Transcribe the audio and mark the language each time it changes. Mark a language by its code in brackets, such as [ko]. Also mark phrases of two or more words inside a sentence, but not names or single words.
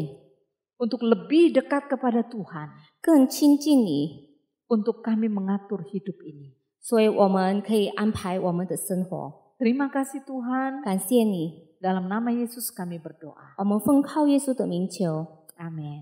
[id] Untuk lebih dekat kepada Tuhan. [zh] 更亲近你， [id] Untuk kami mengatur hidup ini. [zh] 所以我们可以安排我们的生活。 [id] Terima kasih Tuhan. [zh] 感谢你， [id] Dalam nama Yesus kami berdoa. [zh] 我们奉靠耶稣的名求， [id] Amin.